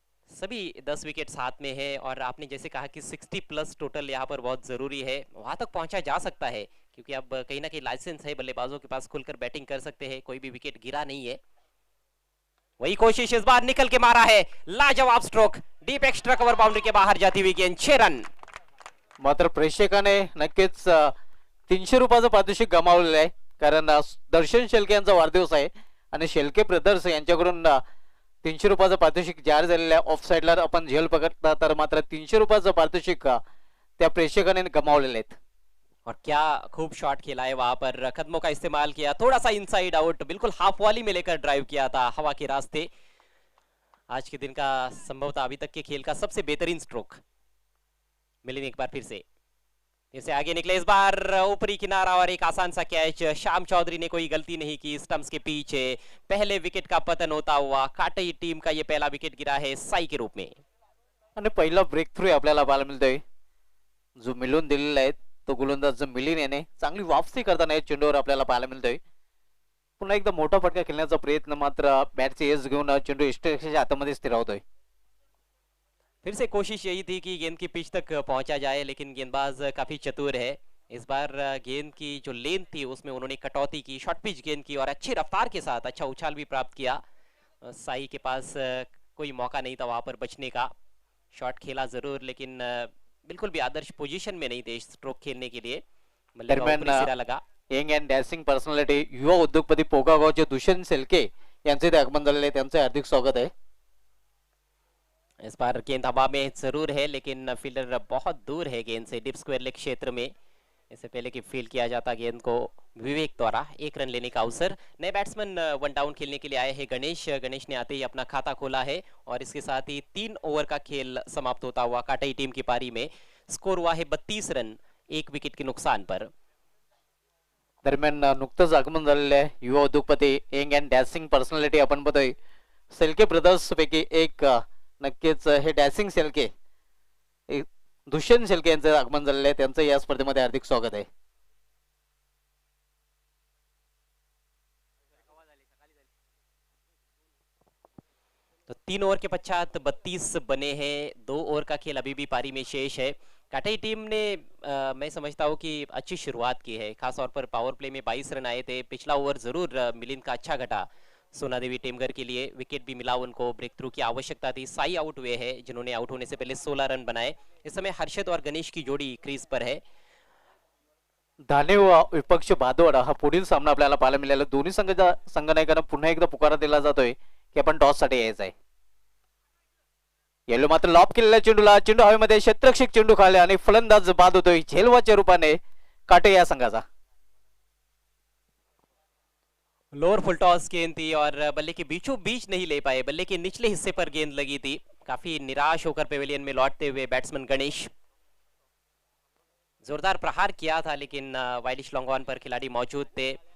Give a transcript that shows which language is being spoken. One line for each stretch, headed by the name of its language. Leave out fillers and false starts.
Hindi: सभी 10 विकेट हाथ में है, और आपने जैसे कहा कि 60 प्लस टोटल यहाँ पर बहुत जरूरी है, वहां तक पहुंचा जा सकता है, क्योंकि अब कहीं ना कहीं लाइसेंस है बल्लेबाजों के पास, खुलकर बैटिंग कर सकते हैं, कोई भी विकेट गिरा नहीं है। वही कोशिश इस बार निकल के मारा है, लाजवाब stroke, deep extra cover boundary के बाहर जाती हुई गेंद, 6 रन।
Marathi: मात्र प्रेक्षकाने नक्कीच 300 रुपयाचं पारितोषिक गमावलेलं आहे, कारण दर्शन शेळके यांचा वाढदिवस आहे आणि शेळके ब्रदर्स यांच्याकडून 300 रुपयाचं पारितोषिक जाहीर झालेलं आहे। ऑफ साइडला आपण झेल पकडता तर मात्र 300 रुपयाचं पारितोषिक त्या प्रेक्षकाने गमावलेले आहेत।
Hindi: और क्या खूब शॉट खेला है वहां पर, कदमों का इस्तेमाल किया, थोड़ा सा इनसाइड आउट, बिल्कुल हाफ वॉली में लेकर ड्राइव किया था हवा के रास्ते। आज के दिन का संभवतः अभी तक के खेल का सबसे बेहतरीन स्ट्रोक। मिलिंद एक बार फिर से आगे निकले, इस बार ऊपरी किनारा और एक आसान सा कैच। श्याम चौधरी ने कोई गलती नहीं की, स्टंप्स के पीछे पहले विकेट का पतन होता हुआ काटई टीम का ये पहला विकेट गिरा है साई के रूप में।
Marathi: आणि पहिला ब्रेक थ्रू आपल्याला पाहायला मिळतोय, जो मिळून दिलेला आहे तो गोलंदाज मिलिंद याने चांगली वापसी करताना चेंडूवर आपल्याला पाहायला मिळतोय। पुन्हा एकदा मोठा फटका खेळण्याचा प्रयत्न, मात्र बॅटचे एज घेऊन चेंडू इष्टरेषेच्या हातामध्ये स्थिरावतोय।
Hindi: फिर से कोशिश यही थी कि गेंद की पिच तक पहुंचा जाए, लेकिन गेंदबाज काफी चतुर है। इस बार गेंद की जो लेंथ थी उसमें उन्होंने कटौती की, शॉर्ट पिच गेंद की और अच्छी रफ्तार के साथ अच्छा उछाल भी प्राप्त किया। साई के पास कोई मौका नहीं था वहां पर बचने का, शॉट खेला जरूर, लेकिन बिल्कुल भी आदर्श पोजीशन में नहीं थे स्ट्रोक खेलने के लिए। बल्ले का ऊपरी सिरा लगा।
Marathi: यंग अँड डॅशिंग पर्सनॅलिटी युवा उद्योगपती पोकागावचे दुष्यंत शेळके यांचे ते आगमन झालेले, त्यांचे हार्दिक स्वागत है।
Hindi: इस बार गेंद हवा में जरूर है, लेकिन फील्डर बहुत दूर है गेंद से, डिप स्क्वायर लेग क्षेत्र में। इससे पहले कि फील्ड किया जाता गेंद को विवेक द्वारा 1 रन लेने का अवसर। नए बैट्समैन 1 डाउन खेलने के लिए आए हैं गणेश ने आते ही अपना खाता खोला है, और इसके साथ ही 3 ओवर का खेल समाप्त होता हुआ काटई टीम की पारी में स्कोर हुआ है 32 रन 1 विकेट के नुकसान पर।
Marathi: दरम्यान नुकतंच आगमन झालेलं आहे युवा उद्योगपती यंग अँड डॅशिंग पर्सनॅलिटी आपण बघतोय शेळके ब्रदर्स पैकी एक, नक्कीच हे डॅशिंग शेळके दुष्यंत शेळके यांचं आगमन झालेलं आहे, त्यांचं या स्पर्धेमध्ये हार्दिक स्वागत आहे।
Hindi: तो 3 ओवर के पश्चात 32 बने हैं, 2 ओवर का खेल अभी भी पारी में शेष है। काटई टीम ने मैं समझता हूँ कि अच्छी शुरुआत की है, खासतौर पर पावर प्ले में 22 रन आए थे। पिछला ओवर जरूर मिलिंद का अच्छा घटा सोना देवी टेमगर के लिए, विकेट भी मिला उनको, ब्रेक थ्रू की आवश्यकता थी। साई आउट हुए हैं, जिन्होंने आउट होने से पहले 16 रन बनाए। इस समय हर्षद और गणेश की जोड़ी क्रीज पर है।
Marathi: धाने विपक्ष भादोड हा पुढील सामना आपल्याला पाहायला मिळाला। दोन्ही संघनायकांना पुन्हा एकदा पुकारा दिला जातोय की आपण टॉस साठी यायचं आहे। येलो मात्र लॉप केलेल्या चेंडूला, चेंडू हवेमध्ये क्षेत्ररक्षक चेंडू खाले आणि फलंदाज बाद होतोय झेलवाच्या रूपाने काटे या संघाचा।
Hindi: लोअर फुल टॉस गेंद थी और बल्ले के बीचों बीच नहीं ले पाए, बल्ले के निचले हिस्से पर गेंद लगी थी। काफी निराश होकर पेविलियन में लौटते हुए बैट्समैन गणेश। जोरदार प्रहार किया था लेकिन वाइलिश लॉन्ग ऑन पर खिलाड़ी मौजूद थे।